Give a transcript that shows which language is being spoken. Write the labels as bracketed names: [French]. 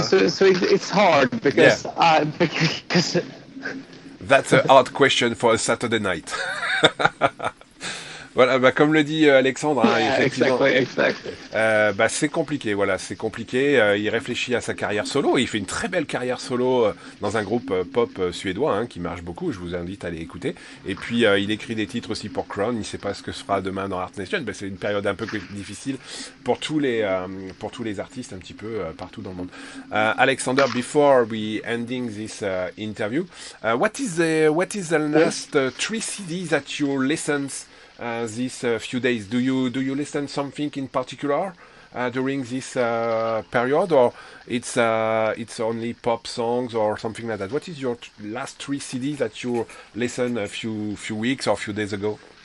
[English] So it's hard because because that's a hard question for a Saturday night. [French] Voilà, bah comme le dit Alexandre, effectivement, [English] exactly. [French] Bah c'est compliqué, voilà, c'est compliqué. Il réfléchit à sa carrière solo, et il fait une très belle carrière solo dans un groupe pop suédois qui marche beaucoup. Je vous invite à aller écouter. Et puis il écrit des titres aussi pour Crowne. Il ne sait pas ce que se fera demain dans Art Nation. Bah, c'est une période un peu difficile pour tous les artistes un petit peu partout dans le monde. [English] Alexander, before we ending this interview, what is the last 3 CDs that you listens these few days? Do you listen something in particular during this period, or it's only pop songs or something like that? What is your last 3 CDs that you listened a few weeks or a few days ago?